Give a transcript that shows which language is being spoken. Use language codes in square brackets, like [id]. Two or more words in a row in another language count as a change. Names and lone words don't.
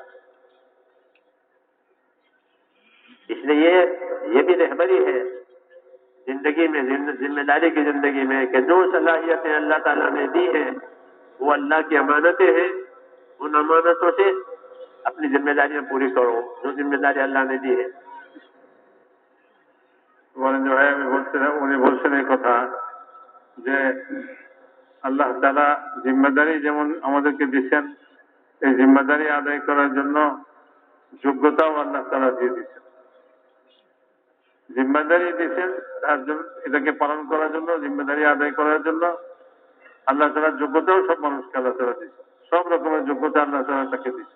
[ur] اس لیے یہ بھی رہبری ہے زندگی میں، ذمہ داری کی زندگی میں، کہ جو صلاحیتیں اللہ تعالیٰ نے دی ہیں وہ اللہ کی امانتیں ہیں، ان امانتوں سے اپنی ذمہ داریاں پوری کرو، جو ذمہ داری اللہ نے دی ہے۔ جو ہے [bn] উনি বলছেন এই কথা যে আল্লাহ তাআলা জিম্মাদারি যেমন আমাদেরকে দিয়েছেন, এই জিম্মাদারি আদায় করার জন্য যোগ্যতাও আল্লাহ তাআলা দিয়ে দিয়েছেন। জিম্মাদারি দিয়েছেন তার জন্য, এটাকে পালন করার জন্য, জিম্মাদারি আদায় করার জন্য আল্লাহ তাআলা যোগ্যতাও সব মানুষকে আল্লাহ তাআলা দিয়েছেন, সব রকমের যোগ্যতা আল্লাহ তাআলা তাকে দিয়েছেন।